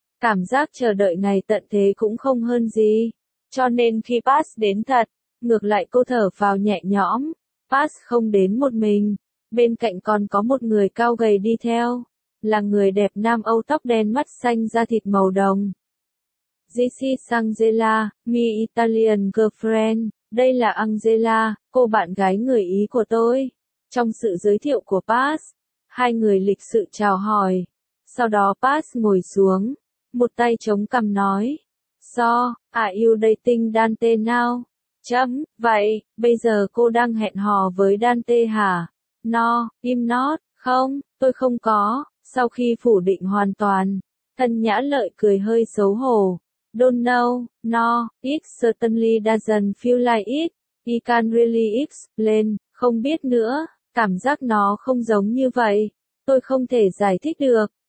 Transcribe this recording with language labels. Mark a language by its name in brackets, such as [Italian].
[Vietnamese] Cảm giác chờ đợi ngày tận thế cũng không hơn gì. Cho nên khi pass đến thật, ngược lại cô thở phào nhẹ nhõm. Pass không đến một mình. Bên cạnh còn có một người cao gầy đi theo. Là người đẹp nam Âu tóc đen mắt xanh da thịt màu đồng. [English] This is Angela, my Italian girlfriend. [Vietnamese] Đây là Angela, cô bạn gái người Ý của tôi. Trong sự giới thiệu của Pass, hai người lịch sự chào hỏi. Sau đó Pass ngồi xuống, một tay chống cằm nói. [English] So, are you dating Dante now? [Vietnamese] Chấm, vậy, bây giờ cô đang hẹn hò với Dante hả? [English] No, im not, [Vietnamese] không, tôi không có. Sau khi phủ định hoàn toàn, Thân Nhã Lợi cười hơi xấu hổ. [English] Don't know, no, it certainly doesn't feel like it, I can't really explain, [Vietnamese] không biết nữa, cảm giác nó không giống như vậy, tôi không thể giải thích được.